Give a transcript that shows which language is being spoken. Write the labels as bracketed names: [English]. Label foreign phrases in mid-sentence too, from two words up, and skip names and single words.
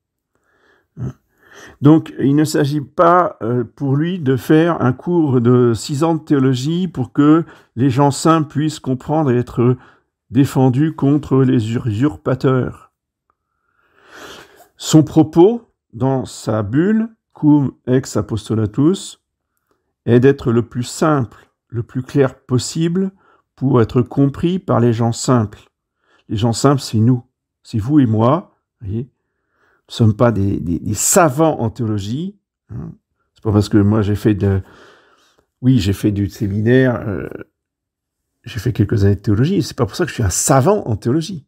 [French] Donc, il ne s'agit pas pour lui de faire un cours de 6 ans de théologie pour que les gens simples puissent comprendre et être défendus contre les usurpateurs. Son propos, dans sa bulle, [Latin] cum ex apostolatus, [French] est d'être le plus simple, le plus clair possible pour être compris par les gens simples. Les gens simples, c'est nous, c'est vous et moi, vous voyez. Nous ne sommes pas des savants en théologie. C'est pas parce que moi j'ai fait du séminaire, j'ai fait quelques années de théologie, c'est pas pour ça que je suis un savant en théologie.